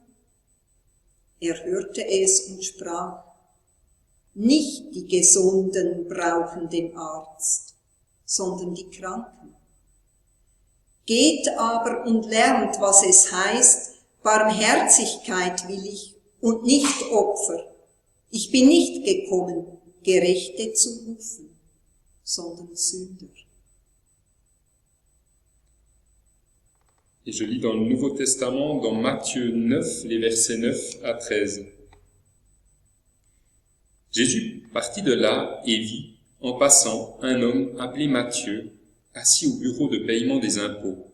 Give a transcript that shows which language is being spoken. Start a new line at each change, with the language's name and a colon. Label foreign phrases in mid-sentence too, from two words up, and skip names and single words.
German: Er hörte es und sprach, nicht die Gesunden brauchen den Arzt, sondern die Kranken. Geht aber und lernt, was es heißt, Barmherzigkeit will ich und nicht Opfer. Ich bin nicht gekommen, Gerechte zu rufen, sondern Sünder.
French: Et je lis dans le Nouveau Testament, dans Matthieu 9, les versets 9 à 13. Jésus partit de là et vit, en passant, un homme appelé Matthieu, assis au bureau de paiement des impôts.